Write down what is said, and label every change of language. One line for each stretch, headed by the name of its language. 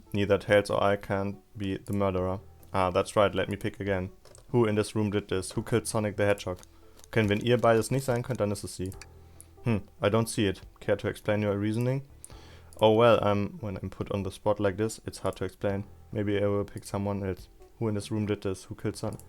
English: Neither Tails or I can't be the murderer. Ah, that's right, let me pick again. Who in this room did this? Who killed Sonic the Hedgehog?
German: Okay, wenn ihr beides nicht sein könnt, dann ist es sie.
English: I don't see it. Care to explain your reasoning? Oh well, when I'm put on the spot like this, it's hard to explain. Maybe I will pick someone else. Who in this room did this? Who killed Sonic?